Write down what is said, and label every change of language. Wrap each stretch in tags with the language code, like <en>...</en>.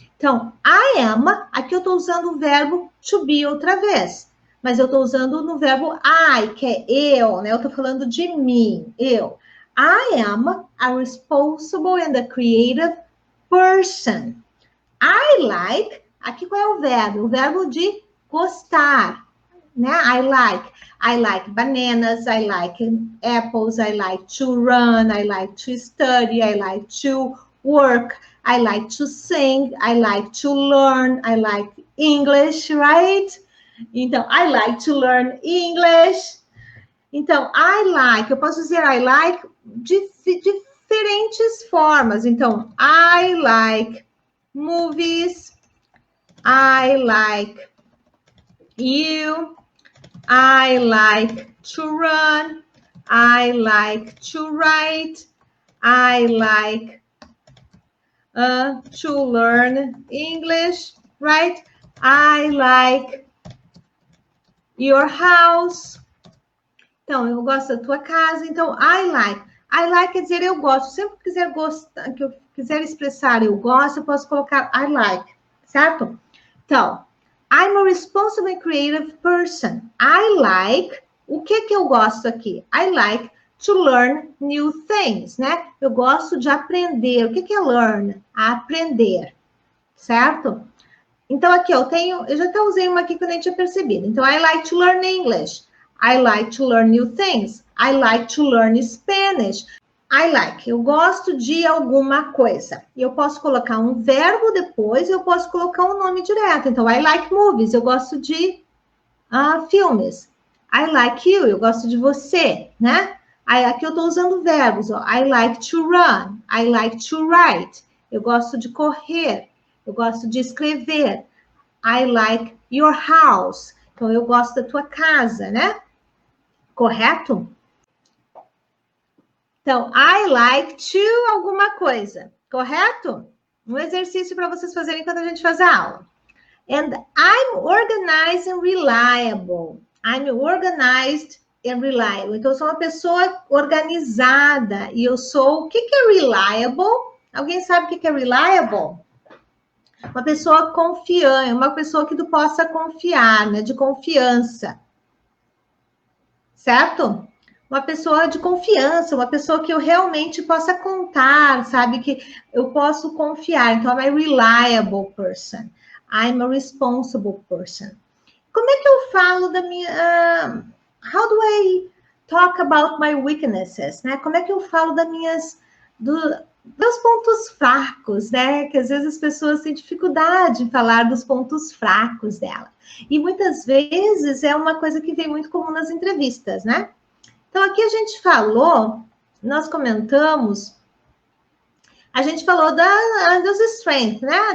<pt>Então,</pt> <en>I am,</en> <pt>aqui eu estou usando o verbo to be outra vez, mas eu estou usando no verbo I, que é eu, né? Eu estou falando de mim, eu.</pt> <en>I am a responsible and a creative person. I like,</en> <pt>aqui qual é o verbo? O verbo de gostar, né?</pt> <en>I like bananas, I like apples, I like to run, I like to study, I like to work, I like to sing, I like to learn, I like English, right? Então, I like to learn English.</en> <pt>Então,</pt> <en>I like,</en> <pt>eu posso dizer I like de diferentes formas.</pt> <en>Então, I like movies, I like you, I like to run, I like to write, I like to learn English, right? I like your house.</en> <pt>Então, eu gosto da tua casa. Então,</pt> <en>I like. I like</en> <pt>quer dizer eu gosto. Sempre que eu quiser expressar eu gosto, eu posso colocar</pt> <en>I like,</en> <pt>certo?</pt> <en>Então, I'm a responsible and creative person. I like,</en> <pt>o que eu gosto aqui?</pt> <en>I like to learn new things, né?</en> <pt>Eu gosto de aprender. O que é learn? Aprender, certo? Então, aqui eu já até usei uma aqui que eu nem tinha percebido.</pt> <en>Então, I like to learn English. I like to learn new things. I like to learn Spanish.</en> <pt>I like, eu gosto de alguma coisa. E eu posso colocar um verbo depois, eu posso colocar um nome direto. Então,</pt> <en>I like movies,</en> <pt>eu gosto de filmes.</pt> <en>I like you,</en> <pt>eu gosto de você, né? Aqui eu estou usando verbos.</pt> <en>Ó. I like to run. I like to write.</en> <pt>Eu gosto de correr. Eu gosto de escrever.</pt> <en>I like your house.</en> <pt>Então, eu gosto da tua casa, né? Correto? Então,</pt> <en>I like to</en> <pt>alguma coisa. Correto? Um exercício para vocês fazerem enquanto a gente faz a aula.</pt> <en>And I'm organized and reliable. I'm organized and reliable.</en> <pt>Então, eu sou uma pessoa organizada. E eu sou... O que é reliable? Alguém sabe o que é reliable? Uma pessoa confiante, uma pessoa que tu possa confiar, né? De confiança. Certo? Uma pessoa de confiança, uma pessoa que eu realmente possa contar, sabe? Que eu posso confiar.</pt> <en>Então, I'm a reliable person. I'm a responsible person.</en> <pt>Como é que eu falo da minha...</pt> <en>how do I talk about my weaknesses, né?</en> <pt>Como é que eu falo das meus pontos fracos, né? Que às vezes as pessoas têm dificuldade em falar dos pontos fracos dela. E muitas vezes é uma coisa que vem muito comum nas entrevistas, né? Então, aqui a gente falou, nós comentamos, a gente falou dos strengths, né?</pt>